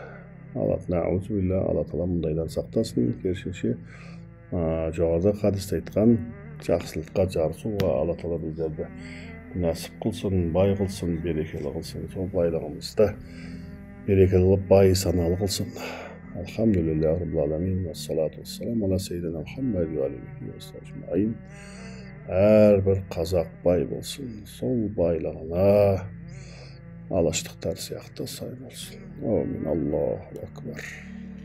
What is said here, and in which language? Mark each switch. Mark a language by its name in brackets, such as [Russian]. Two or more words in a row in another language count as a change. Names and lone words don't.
[Kazakh] Алла Тағала мұндайдан сақтасын. Керісінше жоғарыда хадисте айтқан жақсылыққа жарысуға Алла Тағала біздерді нәсіп қылсын, бай қылсын, берекелі қылсын. Сол байлығымызды берекелі қылып, бай саналы қылсын. [Arabic] الحمد لله رب العالمين والصلاة والسلام على سيدنا محمد وعليه السلام. [Kazakh] Әрбір қазақ бай болсын, сол байлығына алаштықтар сияқты сай болсын. [Arabic] آمين الله أكبر.